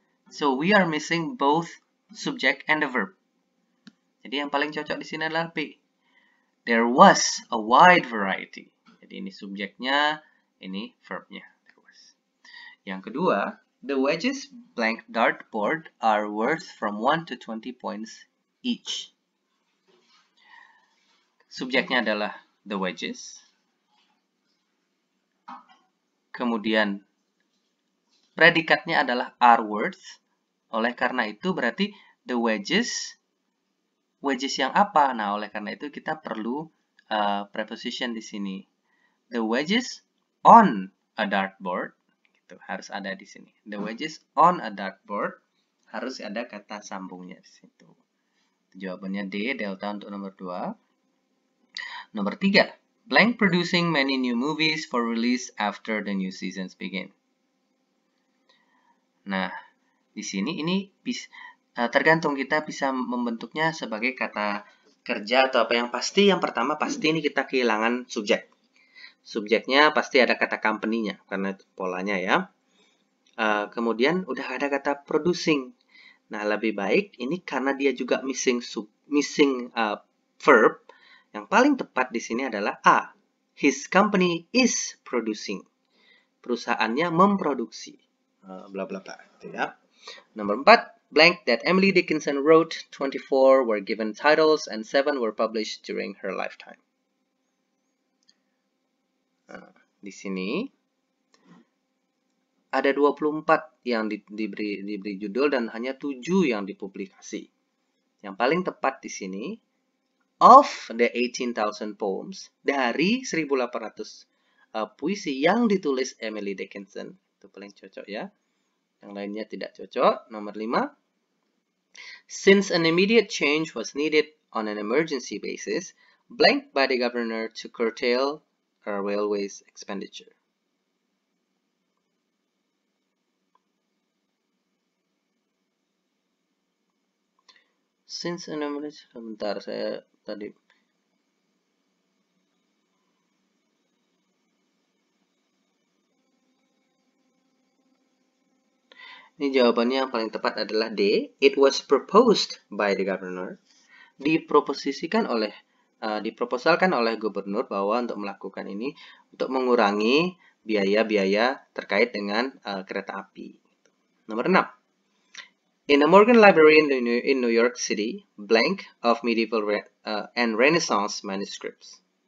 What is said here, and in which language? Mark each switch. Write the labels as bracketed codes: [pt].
[en] So we are missing both subject and the verb. [id] Jadi yang paling cocok di sini adalah B. [en] There was a wide variety. [id] Jadi ini subjeknya, ini verbnya. Yang kedua, [en] the wedges blank dartboard are worth from 1 to 20 points each. [id] Subjeknya adalah the wedges. Kemudian predikatnya adalah are worth. Oleh karena itu berarti the wedges yang apa? Nah, oleh karena itu kita perlu preposition di sini. [en] The wedges on a dartboard, [id] gitu, harus ada di sini. [en] The wedges on a dartboard, [id] harus ada kata sambungnya di situ. Jawabannya D, delta untuk nomor 2. [en] Nomor 3, blank producing many new movies for release after the new seasons begin. [id] Nah, di sini ini tergantung kita bisa membentuknya sebagai kata kerja atau apa. Yang pasti, yang pertama pasti ini kita kehilangan subjek. Subjeknya pasti ada kata company-nya, karena itu polanya ya. Kemudian udah ada kata producing. Nah, lebih baik ini karena dia juga missing verb. Yang paling tepat di sini adalah A. [en] His company is producing. [id] Perusahaannya memproduksi. Bla bla bla. Gitu ya. Nomor 4. [en] Blank that Emily Dickinson wrote, 24 were given titles and 7 were published during her lifetime. [id] Di sini ada 24 yang diberi judul dan hanya 7 yang dipublikasi. Yang paling tepat di sini, [en] of the 18,000 poems, [id] dari 1.800 puisi yang ditulis Emily Dickinson. Itu paling cocok ya. Yang lainnya tidak cocok. Nomor 5. [en] Since an immediate change was needed on an emergency basis, blank by the governor to curtail a railway's expenditure. Since an emergency, [id] sebentar saya tadi. Ini jawabannya yang paling tepat adalah D. [en] It was proposed by the governor. [id] Diproposalkan oleh gubernur bahwa untuk melakukan ini untuk mengurangi biaya-biaya terkait dengan kereta api. Nomor 6. [en] In the Morgan Library in New York City, blank of medieval and Renaissance manuscripts.